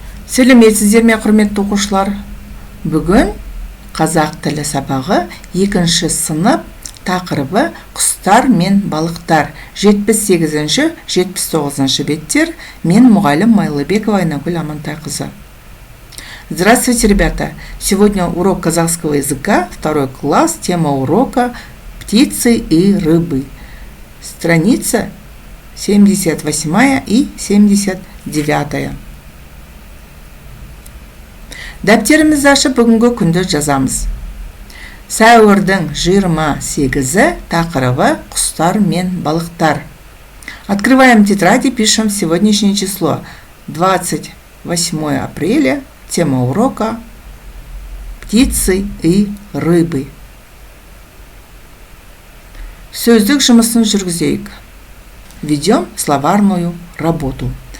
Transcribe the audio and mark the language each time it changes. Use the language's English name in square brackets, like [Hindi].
[Kazakh] Сәлеметсіздер ме, құрметті оқушылар? Бүгін қазақ тілі сабағы 2-ші сынып тақырыбы құстар мен балықтар 78-79 беттер. Мен мұғалім Майлыбекова Айнагүл Амантайқызы. [Russian] Здравствуйте, ребята! Сегодня урок казахского языка, 2 класс, тема урока «Птицы и рыбы». Страница 78 и 79. [Kazakh] Дәптерімізді ашып бүгінгі күнді жазамыз. Сәуірдің 28-і тақырыбы құстар мен балықтар. [Russian] Открываем тетрадь и пишем сегодняшнее число. 28 апреля. Тема урока «Птицы и рыбы». [Kazakh] Сөздік жұмысын жүргізейік. [Russian] Ведем словарную работу.